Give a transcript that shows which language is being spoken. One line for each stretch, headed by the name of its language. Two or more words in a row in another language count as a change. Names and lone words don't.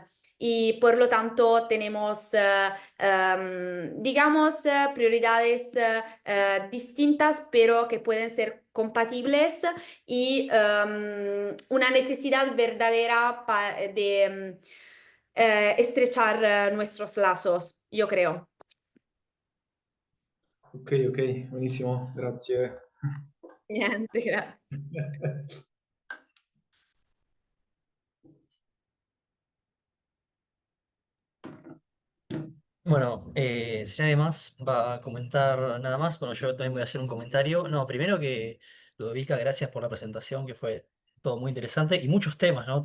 Spanish: Y por lo tanto tenemos, digamos, prioridades distintas, pero que pueden ser compatibles y una necesidad verdadera de estrechar nuestros lazos, yo creo. Ok, ok, buenísimo,
Italian: grazie. Niente, grazie.
Spanish: Bueno, si nadie más va a comentar nada más, bueno, yo también voy a hacer un comentario. No, primero que Ludovica, gracias por la presentación, que fue todo muy interesante y muchos temas, ¿no?